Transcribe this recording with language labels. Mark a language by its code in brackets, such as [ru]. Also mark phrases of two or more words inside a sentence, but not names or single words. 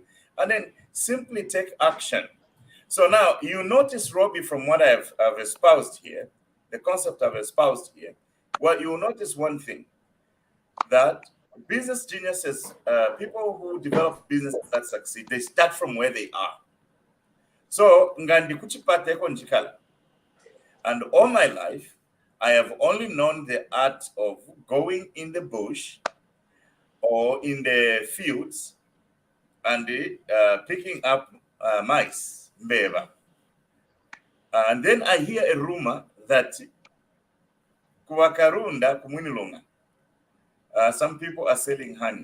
[en] And then simply take action. So now you notice, Robbie, from what I've espoused here, the concept I've espoused here, well, you will notice one thing, that business geniuses, people who develop businesses that succeed, they start from where they are. So, [bem] ngandi kuchipata eko njikala. [en] And all my life, I have only known the art of going in the bush or in the fields and picking up mice, mbeva. And then I hear a rumor that [bem] kuwakarunda kumwinilunga, [en] some people are selling honey.